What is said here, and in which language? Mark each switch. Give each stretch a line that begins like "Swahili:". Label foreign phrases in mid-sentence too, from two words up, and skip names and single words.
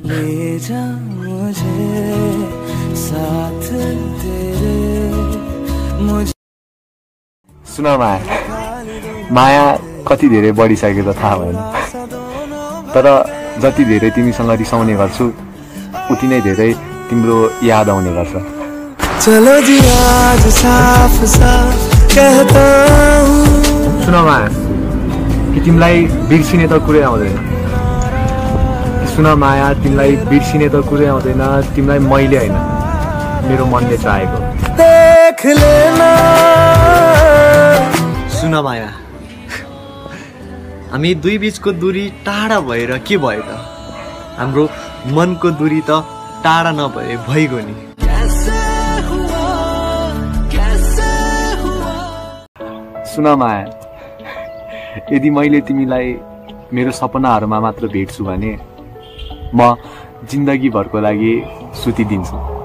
Nepali: सुन माया माया कति धेरै बढिसकेको त थाहा भएन तर जति धेरै तिमीसँग रिसाउने गर्छु उति नै धेरै तिम्रो याद आउने गर्छ
Hindi: चलो जी आज साफ साफ कहता हूँ
Nepali: सुन माया कि तिमीलाई बिर्सिने त कुरै आउँदैन सुन माया तिमीलाई बिर्सिने त कुरै आउँदैन तिमीलाई मैले होइन मेरो मनले चाहेको
Hindi: देख लेना
Nepali: सुन माया हामी दुई बीचको दूरी टाढा भएर के भयो त हाम्रो मनको दूरी त टाढा नभए भइगयो नि सुन माया यदि मैले तिमीलाई मेरो सपनाहरूमा मात्र भेट्छु भने म जिन्दगीभरको लागि सुतिदिन्छु